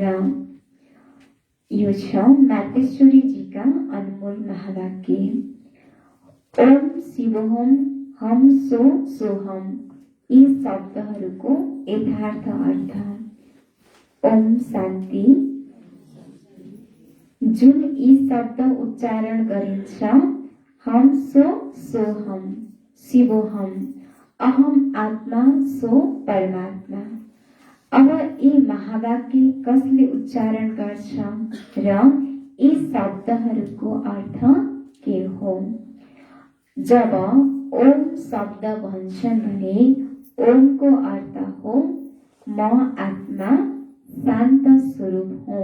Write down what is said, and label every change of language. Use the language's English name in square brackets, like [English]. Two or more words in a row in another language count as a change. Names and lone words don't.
[Nepali] यो छ मातेश्वरीजीका अनमोल महावाक्य। [Sanskrit] ओम शिवोहम हम सो सोहम [Nepali] यी शब्दहरूको यथार्थ अर्थ। ओम शान्ति। जुन यी शब्द उच्चारण गरिन्छ [Sanskrit] हम सो सोहम शिवोहम अहम आत्मा सो परमात्मा। [Nepali] अब यी महावाक्य कसले उच्चारण गर्छ र यी शब्दहरूको अर्थ के हो? जब ओम शब्द भन्छन् भने ओमको अर्थ हो म आत्मा शान्त स्वरूप हुँ।